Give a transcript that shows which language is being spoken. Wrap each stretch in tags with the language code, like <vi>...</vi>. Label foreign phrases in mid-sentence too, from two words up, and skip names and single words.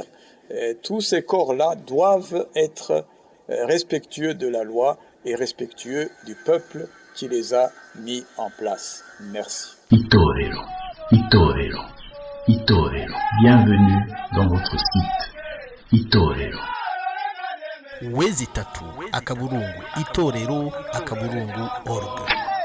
<fr>Tous ces corps-là doivent être respectueux de la loi et respectueux du peuple qui les a mis en place. Merci.</fr> <rw>Itorero, Itorero, Itorero.</rw> <fr>Bienvenue dans votre site.</fr> <rw>Itorero. Wezi tatu akaburungu itorero akaburungu org.</rw>